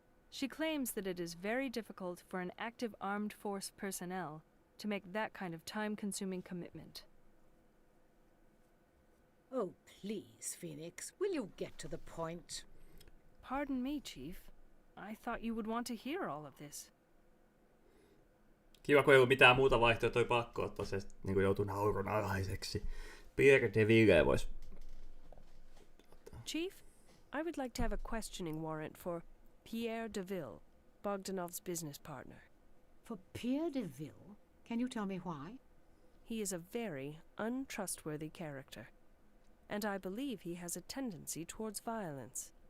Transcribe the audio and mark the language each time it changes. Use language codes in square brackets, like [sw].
[en] She claims that it is very difficult for an active armed force personnel to make that kind of time-consuming commitment. Oh, please, Phoenix, will you get to the point? Pardon me, Chief. I thought you would want to hear all of this. [fi] Kiva, kun ei ollut mitään muuta vaihtoehtoja pakko ottaa, se niin joutuu naurun alaiseksi. Pierre de Ville vois... [en] Chief, I would like to have a questioning warrant for Pierre de Ville, Bogdanov's business partner. For Pierre de Ville? Can you tell me why? He is a very untrustworthy character, and I believe he has a tendency towards violence.